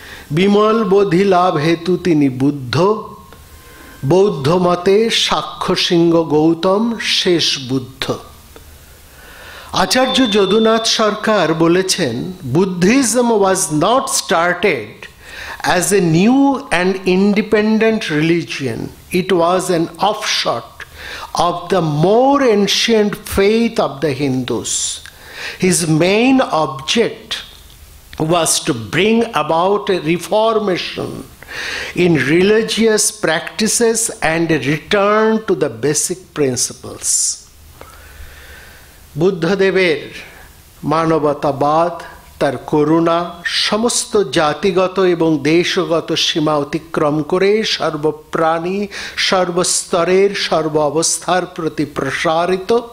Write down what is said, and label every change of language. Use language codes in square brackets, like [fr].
[bn] বিমল বোধি লাভ হেতু তিনি বুদ্ধ, বৌদ্ধ মতে সাক্ষ্য সিংহ গৌতম শেষ বুদ্ধ। আচার্য যদুনাথ সরকার বলেছেন, [en] Buddhism was not started as a new and independent religion. It was an offshoot of the more ancient faith of the Hindus. His main object was to bring about a reformation in religious practices and a return to the basic principles. [bn] বুদ্ধদেবের মানবতাবাদ, তার করুণা সমস্ত জাতিগত এবং দেশগত সীমা অতিক্রম করে সর্বপ্রাণী, সর্বস্তরের, সর্ব অবস্থার প্রতি প্রসারিত।